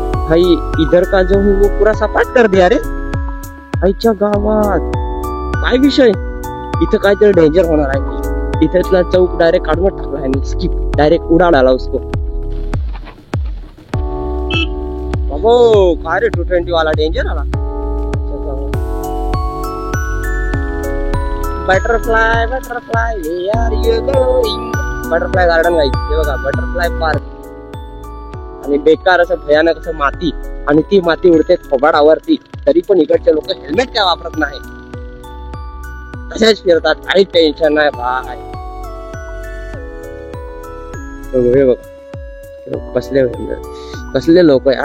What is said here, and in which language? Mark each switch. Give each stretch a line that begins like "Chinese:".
Hindi: भाई इधर का जो हूँ वो पूरा सपाट कर दिया रे.
Marathi: आईच्या गावात काय विषय, इथं काहीतरी डेंजर होणार आहे. इथला चौक डायरेक्ट काढून टाकला आहे,
Hindi: स्किप डायरेक्ट उड़ा डाला उसको.
Marathi: बाबो काय रे 220 वाला डेंजर आला.
English: Butterfly butterfly where you going.
Marathi: Butterfly garden guys, हे बघा बटरफ्लाय पार्क. आणि बेकार असं भयानक असं माती, आणि ती माती उडते थोबाडावरती, तरी पण इकडचे लोक हेल्मेट काय वापरत नाही, तसेच फिरतात, काही टेन्शन नाही भाई. हे बघा कसले लोक आहे.